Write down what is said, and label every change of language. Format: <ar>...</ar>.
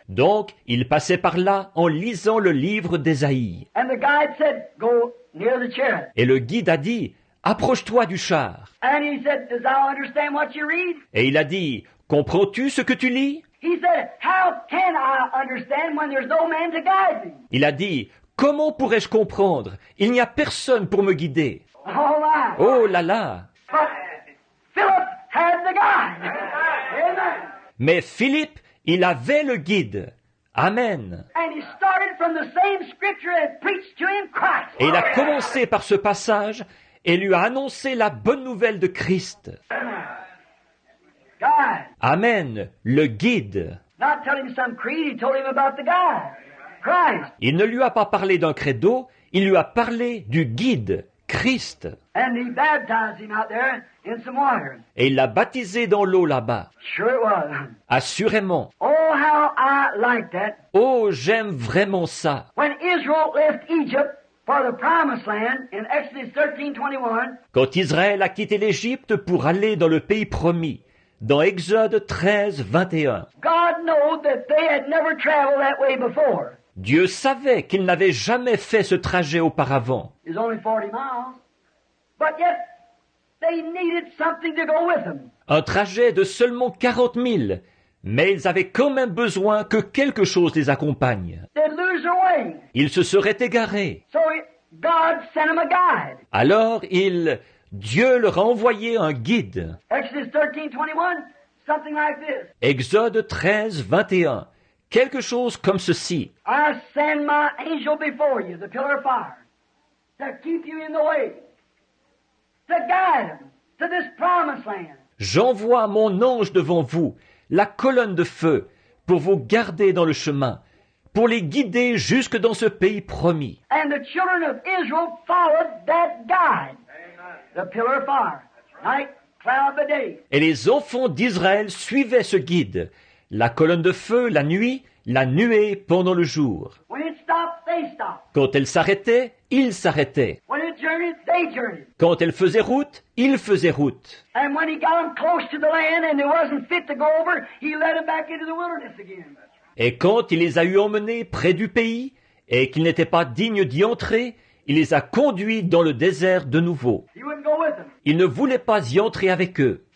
<fr>Donc, il passait par là en lisant le livre d'Ésaïe.</fr> <en>And the guide said, go near the chariot.</en> <fr>Et le guide a dit, approche-toi du char.</fr> <en>And he said, does thou understand what you read?</en> <fr>Et il a dit, comprends-tu ce que tu lis?</fr> <en>He said, how can I understand when there's no man to guide me?</en> <fr>Il a dit, comment pourrais-je comprendre? Il n'y a personne pour me guider.</fr> <en>Oh my.</en> <fr>Oh là là!</fr> <en>But Philip had the guide. Amen.</en> <fr>Mais Philippe, il avait le guide. Amen.</fr> <en>And he started from the same scripture that preached to him Christ.</en> <fr>Et il a commencé par ce passage et lui a annoncé la bonne nouvelle de Christ.</fr> <en>God.</en> <fr>Amen, le guide.</fr> <en>Not telling him some creed, he told him about the guide, Christ.</en> <fr>Il ne lui a pas parlé d'un credo, il lui a parlé du guide, Christ.</fr> <en>And he baptized him out there in some water.</en> <fr>Et il l'a baptisé dans l'eau là-bas.</fr> <en>Sure it was.</en> <fr>Assurément.</fr> <en>Oh, how I like that.</en> <fr>Oh, j'aime vraiment ça.</fr> <en>When Israel left Egypt for the promised land in Exodus 13:21,</en> <fr>Quand Israël a quitté l'Égypte pour aller dans le pays promis, dans Exode 13, 21,</fr> <en>God knew that they had never traveled that way before.</en> <fr>Dieu savait qu'ils n'avaient jamais fait ce trajet auparavant.</fr> <en>It was only 40 miles. But yet, they needed something to go with them.</en> <fr>Un trajet de seulement 40 000, mais ils avaient quand même besoin que quelque chose les accompagne.</fr> <en>They'd lose their way.</en> <fr>Ils se seraient égarés.</fr> <en>So God sent them a guide.</en> <fr>Alors Dieu leur a envoyé un guide.</fr> <en>Exodus 13:21, something like this.</en> <fr>Exode 13, 21. Quelque chose comme ceci.</fr> <en>I send my angel before you, the pillar of fire, to keep you in the way, to guide them to this promised land.</en> <fr>J'envoie mon ange devant vous, la colonne de feu, pour vous garder dans le chemin, pour les guider jusque dans ce pays promis.</fr> <en>And the children of Israel followed that guide, the pillar of fire, night, cloud by day.</en> <fr>Et les enfants d'Israël suivaient ce guide, la colonne de feu la nuit, la nuée pendant le jour.</fr> <en>When it stopped, they stopped.</en> <fr>Quand elle s'arrêtait, ils s'arrêtaient.</fr> <en>When it journeyed, they journeyed.</en> <fr>Quand elle faisait route, ils faisaient route.</fr> <en>And when he got them close to the land and they wasn't fit to go over, he led them back into the wilderness again.</en> <fr>Et quand il les a eu emmenés près du pays, et qu'ils n'étaient pas dignes d'y entrer, il les a conduits dans le désert de nouveau.</fr> <en>He wouldn't go with them.</en> <fr>Il ne voulait pas y entrer avec eux.</fr>